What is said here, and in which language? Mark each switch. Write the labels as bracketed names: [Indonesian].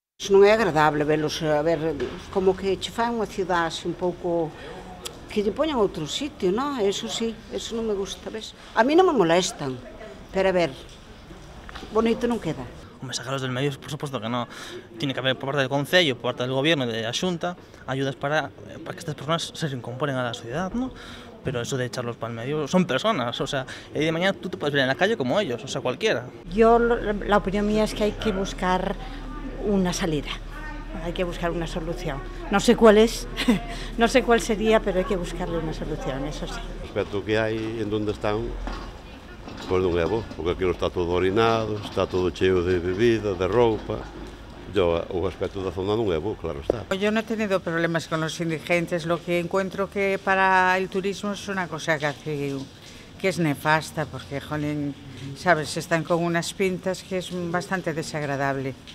[Galician] Non é agradable velos, a ver, como que che fan unha cidade un pouco que lle poñan outro sitio, non? Eso sí, eso non me gusta, ves? A mí non me molestan, pero a ver, bonito non queda. [Spanish] Hombre, sacarlos del medio, por supuesto que no. Tiene que haber por parte del Concello, por parte del Gobierno y de la Xunta, ayudas para que estas personas se incorporen a la sociedad, ¿no? Pero eso de echarlos para el medio, son personas, o sea, el día de mañana tú te puedes ver en la calle como ellos, o sea, cualquiera. Yo, la opinión mía es que hay que buscar una salida, hay que buscar una solución. No sé cuál es, no sé cuál sería, pero hay que buscarle una solución, eso sí. [Galician] Respecto que hai en donde están, pois non é bo, porque aquilo está todo orinado, está todo cheo de bebida, de roupa. O aspecto da zona non é bo, claro está. [Spanish] Yo no he tenido problemas con los indigentes, lo que encuentro que para el turismo es una cosa que es nefasta, porque, jolín, sabes, están con unas pintas que es bastante desagradable.